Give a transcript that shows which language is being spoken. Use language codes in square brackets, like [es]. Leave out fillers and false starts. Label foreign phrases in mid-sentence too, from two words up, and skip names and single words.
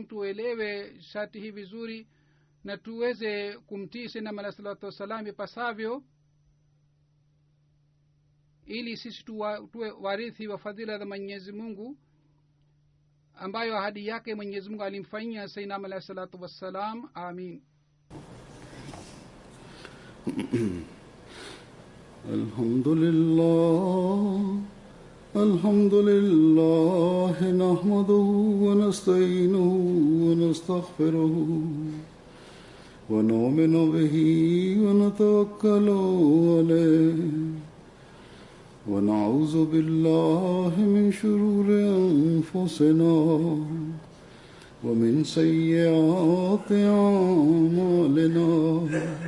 [sw] Tuelewe sharti hii vizuri na tuweze kumtii Sayyidina Muhammad [ar] صلى الله عليه وسلم [sw] ipasavyo, ili sisi tuwe warithi wa fadhila za Mwenyezi Mungu ambayo ahadi yake Mwenyezi Mungu alimfanyia Sayyidina Muhammad [ar] صلى الله عليه وسلم. [sw] Amin. [ar] الحمد لله نحمده ونستعينه و ونستغفره ونؤمن به ونتوكل عليه ونعوذ بالله من شرور أنفسنا ومن سيئات أعمالنا.